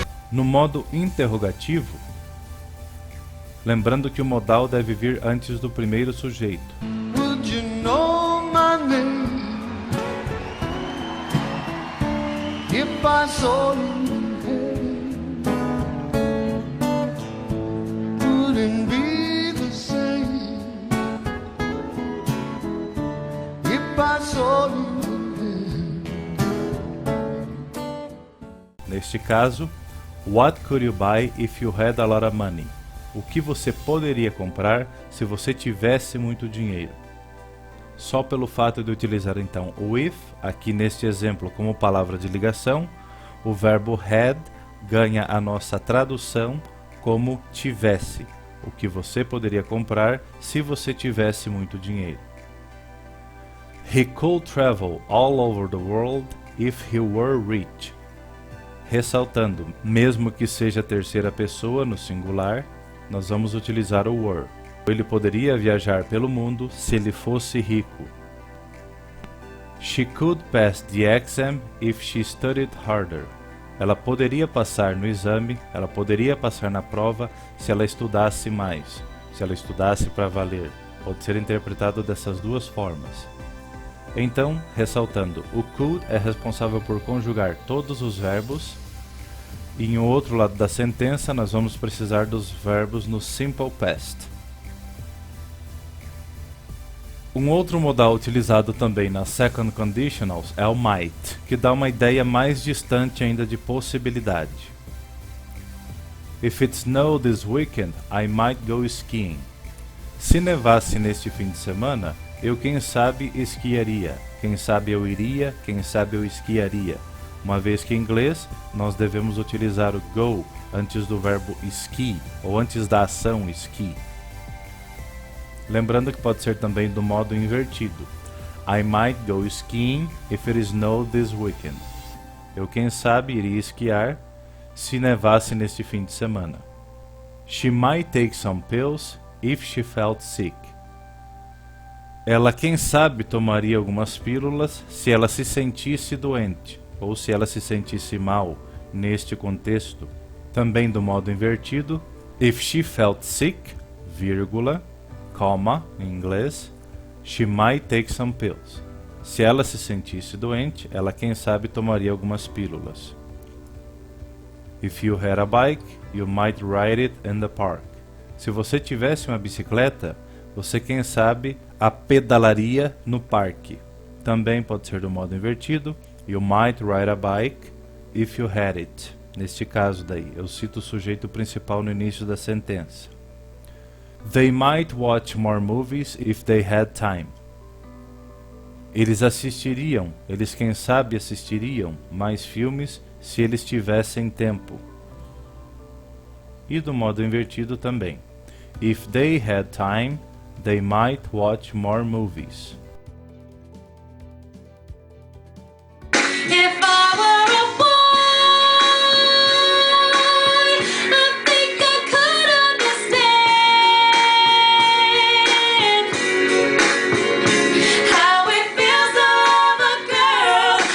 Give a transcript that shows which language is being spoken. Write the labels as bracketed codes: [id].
[pt] No modo interrogativo, lembrando que o modal deve vir antes do primeiro sujeito. [en] Would you know my name if I saw you? Wouldn't be the same if I saw you. [pt] Neste caso, [en] what could you buy if you had a lot of money? [pt] O que você poderia comprar se você tivesse muito dinheiro? Só pelo fato de utilizar então o if, aqui neste exemplo como palavra de ligação, o verbo had ganha a nossa tradução como tivesse. O que você poderia comprar se você tivesse muito dinheiro. [en] He could travel all over the world if he were rich. [pt] Ressaltando, mesmo que seja terceira pessoa no singular, nós vamos utilizar o were. Ele poderia viajar pelo mundo se ele fosse rico. [en] She could pass the exam if she studied harder. [pt] Ela poderia passar no exame, ela poderia passar na prova se ela estudasse mais, se ela estudasse para valer. Pode ser interpretado dessas duas formas. Então, ressaltando, o could é responsável por conjugar todos os verbos. E em outro lado da sentença, nós vamos precisar dos verbos no simple past. Um outro modal utilizado também nas second conditionals é o might, que dá uma ideia mais distante ainda de possibilidade. [en] If it snow this weekend, I might go skiing. [pt] Se nevasse neste fim de semana, eu quem sabe esquiaria. Quem sabe eu iria, quem sabe eu esquiaria. Uma vez que em inglês, nós devemos utilizar o go antes do verbo ski, ou antes da ação ski. Lembrando que pode ser também do modo invertido. [en] I might go skiing if it snow this weekend. [pt] Eu quem sabe iria esquiar se nevasse neste fim de semana. [en] She might take some pills if she felt sick. [pt] Ela quem sabe tomaria algumas pílulas se ela se sentisse doente, ou se ela se sentisse mal neste contexto. Também do modo invertido, [en] if she felt sick, [pt] vírgula, comma, em inglês, [en] she might take some pills. [pt] Se ela se sentisse doente, ela quem sabe tomaria algumas pílulas. [en] If you had a bike, you might ride it in the park. [pt] Se você tivesse uma bicicleta, você quem sabe a pedalaria no parque. Também pode ser do modo invertido, [en] you might ride a bike if you had it. [pt] Neste caso daí, eu cito o sujeito principal no início da sentença. [en] They might watch more movies if they had time. [pt] Eles assistiriam, eles quem sabe assistiriam mais filmes se eles tivessem tempo. E do modo invertido também. [en] If they had time, they might watch more movies. If I were a boy, I think I could understand how it feels to love a girl.